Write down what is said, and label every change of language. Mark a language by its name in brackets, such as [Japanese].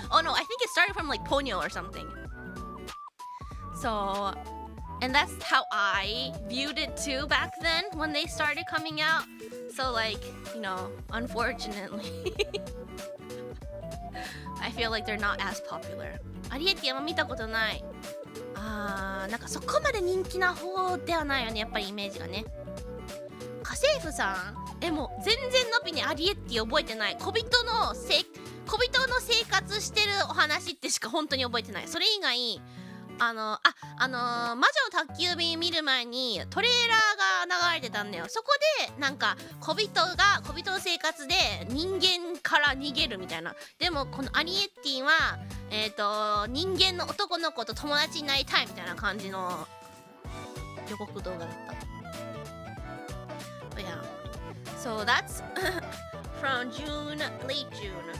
[English] Oh no, I think it started from like Ponyo or something. So, and that's how I viewed it too back then when they started coming out. So like, you know, unfortunately, I feel like they're not as popular. [Japanese] アリエッティあんま見たことない。なんかそこまで人気な方ではないよね、やっぱりイメージがね。家政婦さん、もう全然のびにアリエッティ覚えてない。小人の生活してるお話ってしか本当に覚えてない。それ以外魔女の宅急便見る前にトレーラーが流れてたんだよ。そこでなんか小人の生活で人間から逃げるみたいな。でもこのアリエッティは人間の男の子と友達になりたいみたいな感じの予告動画だった。 [English] But yeah, so that's from late June.